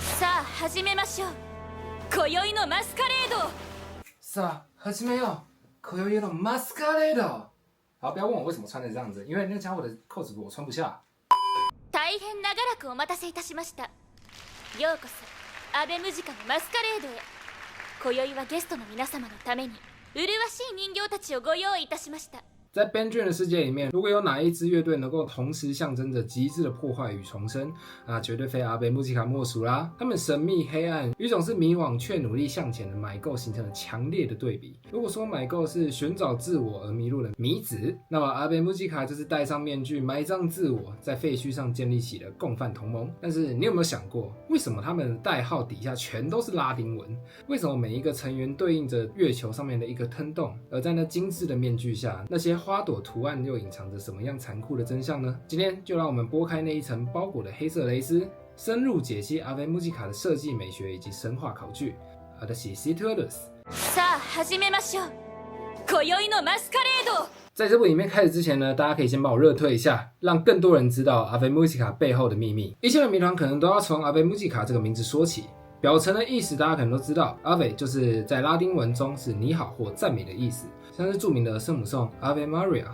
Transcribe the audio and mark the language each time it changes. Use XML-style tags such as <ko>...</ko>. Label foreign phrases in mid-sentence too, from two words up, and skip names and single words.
<ja>さあ始めましょう。今宵のマスカレード。さあ始めよう。今宵のマスカレード。</ja> <zh>好，不要問我為什麼穿成這樣子，因為那個家伙的扣子我穿不下。</zh> <ja>大変長らくお待たせいたしました。ようこそアベムジカのマスカレードへ。今宵はゲストの皆様のために麗しい人形たちをご用意いたしました。</ja> <zh>在 BandTree 的世界裡面，如果有哪一支樂隊能夠同時象徵着極致的破壞與重生，那絕對非阿貝穆吉卡莫屬啦。他們神秘黑暗與總是迷惘卻努力向前的買夠形成了強烈的對比。如果說買夠是尋找自我而迷路的迷子，那麼阿貝穆吉卡就是戴上面具埋葬自我，在廢墟上建立起了共犯同盟。但是你有沒有想過，為什麼他們的代號底下全都是拉丁文？為什麼每一個成員對應着月球上面的一個坑洞？而在那精緻的面具下，那些花朵圖案又隱藏着什麼樣殘酷的真相呢？今天就讓我們撥開那一層包裹的黑色蕾絲，深入解析阿貝穆吉卡的設計美學以及神話考據。</zh> <ja>私シトゥルス。さあ始めましょう。今宵のマスカレード。</ja> <zh>在這部影片開始之前呢，大家可以先幫我熱推一下，讓更多人知道阿貝穆吉卡背後的秘密。一切的謎團可能都要從阿貝穆吉卡這個名字說起。表層的意思大家可能都知道，阿貝就是在拉丁文中是你好或讚美的意思，像是著名的聖母頌 Ave Maria。</zh>